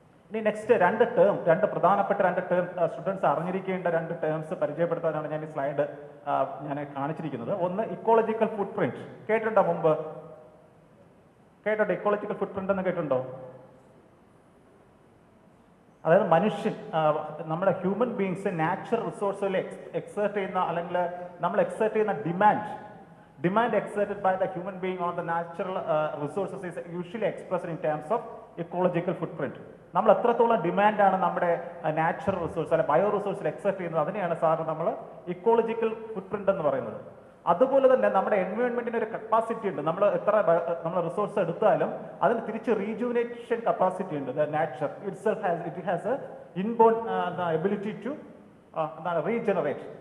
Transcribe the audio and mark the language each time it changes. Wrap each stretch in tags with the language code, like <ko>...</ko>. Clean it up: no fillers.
<ml>ഇനി നെക്സ്റ്റ് രണ്ട് പ്രധാനപ്പെട്ട ടേം സ്റ്റുഡൻസ് അറിഞ്ഞിരിക്കേണ്ട 2 ടേംസ് പരിചയപ്പെടുത്താനാണ് ഞാൻ ഈ സ്ലൈഡ് ഞാൻ കാണിച്ചിരിക്കുന്നത്. ഒന്ന് ഇക്കോളജിക്കൽ ഫുട് പ്രിന്റ്. കേട്ടിട്ടുണ്ടോ മുമ്പ്? കേട്ടോ ഇക്കോളജിക്കൽ ഫുട് പ്രിന്റ് എന്ന് കേട്ടിട്ടുണ്ടോ? അതായത് മനുഷ്യൻ നമ്മുടെ ഹ്യൂമൻ ബീങ്സ് നാച്ചുറൽ റിസോഴ്സുകൾ എക്സേർട്ട് ചെയ്യുന്ന അല്ലെങ്കിൽ നമ്മൾ എക്സേർട്ട് ചെയ്യുന്ന demand</ml> <en>exerted by the human being on the natural resources is usually expressed in terms of ecological footprint.</en> <ml>നമ്മൾ എത്രത്തോളം ഡിമാൻഡാണ് നമ്മുടെ നാച്ചുറൽ റിസോഴ്സ് അല്ലെ ബയോ റിസോഴ്സിൽ എക്സെപ്റ്റ് ചെയ്യുന്നത്, അതിനെയാണ് സാറ് നമ്മൾ ഇക്കോളജിക്കൽ ഫുട്പ്രിന്റ് എന്ന് പറയുന്നത്. അതുപോലെ തന്നെ നമ്മുടെ എൻവയോൺമെന്റിന് ഒരു കപ്പാസിറ്റി ഉണ്ട്. നമ്മൾ എത്ര നമ്മൾ റിസോഴ്സ് എടുത്താലും അതിന് തിരിച്ച് റീജുവിനേഷൻ കപ്പാസിറ്റി ഉണ്ട്.</ml> <en>Nature it has a inborn ability to regenerate.</en>